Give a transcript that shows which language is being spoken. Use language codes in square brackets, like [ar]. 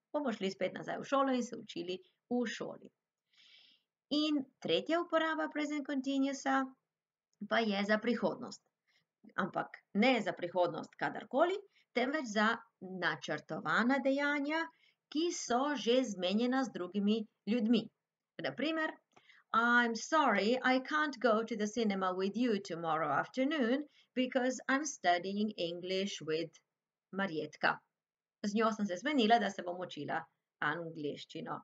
[sl] Bomo šli spet nazaj v šolo in se učili v šoli. In tretja uporaba present continuousa pa je za prihodnost. Ampak ne za prihodnost kadarkoli, temveč za načrtovana dejanja, ki so že zmenjena z drugimi ljudmi. Na primer, [en] I'm sorry, I can't go to the cinema with you tomorrow afternoon because I'm studying English with Marjetka. [sl] Z njo sem se zmenila, da se bom učila angleščino.